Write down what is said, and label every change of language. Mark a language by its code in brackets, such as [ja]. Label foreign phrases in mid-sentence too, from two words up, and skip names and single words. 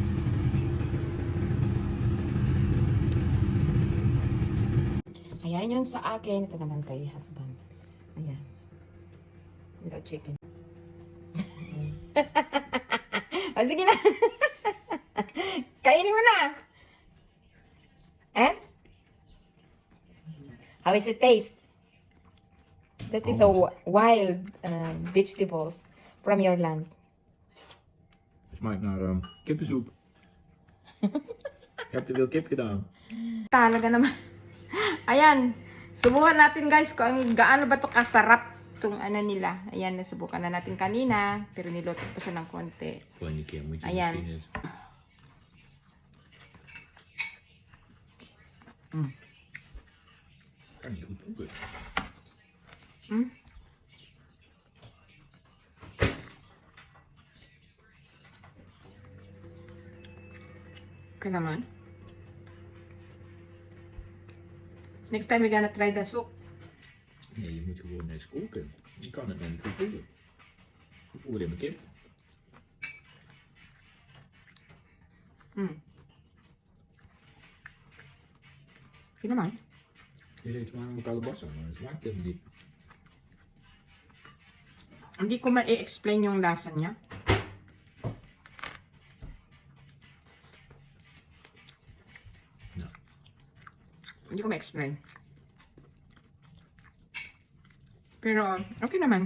[tl] Ayan yung sa akin. Ito naman kay husband. Ayan. [en] Without chicken. [tl] O, sige na. Kainin mo na. [en] And? How is it taste? That is a wild vegetables from your land. [nl] Smaakt naar kippensoep. Ik heb te veel kip gedaan. [tl] Talaga naman. Ayan. Subukan natin guys kung gaano ba to kasarap tong ano nila. Ayan, nasubukan na natin kanina. Pero niluto pa siya ng konti. [nl] Volgende keer moet je [tl] Ayan. [nl] misschien eens. Kan niet goed proeven. [tl] Okay naman. [en] Next time we're gonna try the soup. [nl] Nee, je moet gewoon eens koken. Je kan het niet goed proeven. Ik proef alleen maar kip. [tl] Okay naman. [nl] Je zegt maar een kalabasa, maar het smaakt helemaal niet. [tl] Hindi ko ma-explain yung lasa niya. [nl] Nou, [tl] Hindi ko ma-explain. Pero, okay naman.